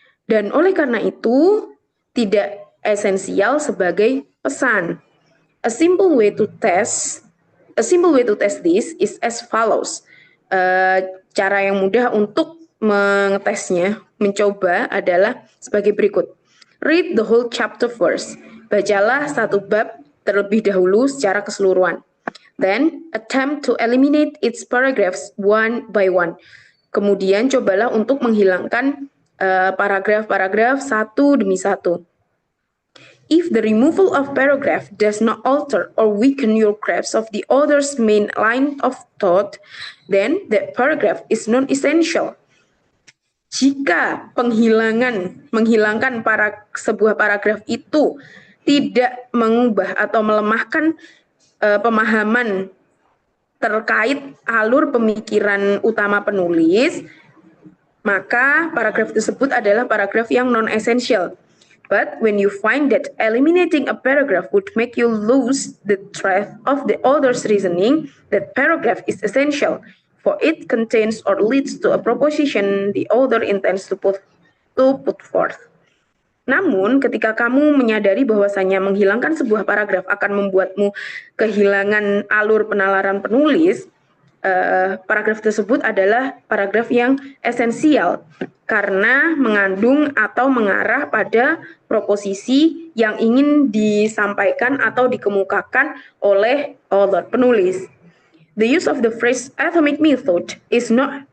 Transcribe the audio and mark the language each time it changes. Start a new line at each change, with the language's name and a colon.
Indonesian: Dan oleh karena itu, tidak esensial sebagai pesan.
English: A simple way to test this is as follows.
Indonesian: Cara yang mudah untuk mengetesnya, mencoba adalah sebagai berikut.
English: Read the whole chapter first.
Indonesian: Bacalah satu bab terlebih dahulu secara keseluruhan.
English: Then, attempt to eliminate its paragraphs one by one.
Indonesian: Kemudian, cobalah untuk menghilangkan paragraf-paragraf satu demi satu.
English: If the removal of paragraph does not alter or weaken your grasp of the author's main line of thought, then that paragraph is non-essential.
Indonesian: Jika menghilangkan sebuah paragraf itu tidak mengubah atau melemahkan pemahaman terkait alur pemikiran utama penulis, maka paragraf tersebut adalah paragraf yang non-essential.
English: But when you find that eliminating a paragraph would make you lose the thread of the author's reasoning, that paragraph is essential, for it contains or leads to a proposition the author intends to put forth.
Indonesian: Namun, ketika kamu menyadari bahwasanya menghilangkan sebuah paragraf akan membuatmu kehilangan alur penalaran penulis, paragraf tersebut adalah paragraf yang esensial karena mengandung atau mengarah pada proposisi yang ingin disampaikan atau dikemukakan oleh author penulis.
English: The use of the phrase atomic method is not